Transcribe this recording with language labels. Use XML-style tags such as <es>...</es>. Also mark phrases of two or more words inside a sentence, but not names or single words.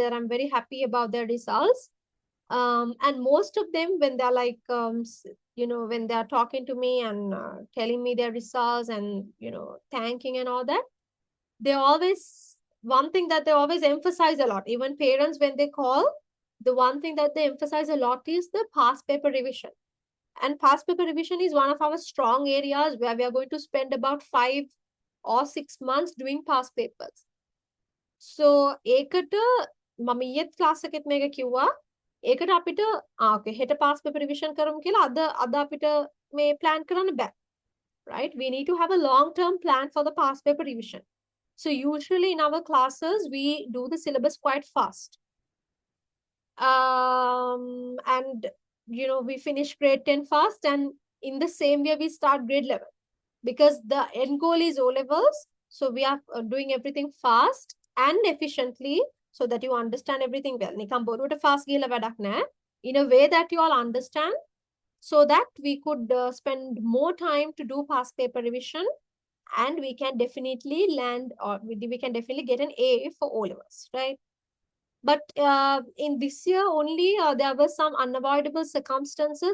<en>I'm very happy about their results. And most of them, when they're like, when they're talking to me and telling me their results and, thanking and all that, they always, one thing that they always emphasize a lot, even parents, when they call, the one thing that they emphasize a lot is the past paper revision. And past paper revision is one of our strong areas where we are going to spend about 5 or 6 months doing past papers. So,</en> <si>ඒකට මම ඊයේත් ක්ලාස් එකෙත් මේක කිව්වා. ඒකට අපිට ඕකේ හෙට</si> <en>past paper revision</en> <si>කරමු කියලා අද අපිට මේ plan කරන්න බෑ.</si> <en>Right? We need to have a long-term plan for the past paper revision. So usually in our classes, we do the syllabus quite fast. And, we finish grade 10 fast, and in the same way, we start grade 11. Because the end goal is O-levels. So we are doing everything fast and efficiently so that you understand everything well.</en> <si>නිකම් බොරුවට fast ගිහලා වැඩක් නැහැ.</si> <en>In a way that you all understand, so that we could spend more time to do past paper revision, and we can definitely land, or we can definitely get an A for O-levels, right? But in this year only, there were some unavoidable circumstances.</en>